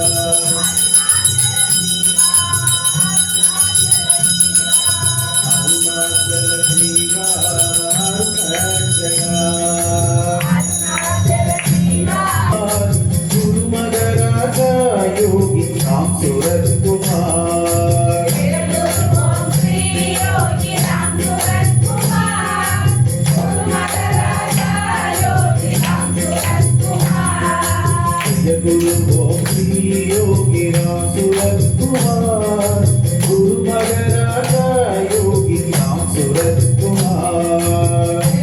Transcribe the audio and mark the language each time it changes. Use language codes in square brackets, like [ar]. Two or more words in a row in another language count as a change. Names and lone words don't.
[ta] அருணாச்சல சிவா அருணாச்சல குரு மகராஜா யோகி ராம் சூரத் குமார் [hi] जय गुरु ओम श्री योगी राम सूरत कुमार गुरु मगराजा योगी राम सूरत कुमार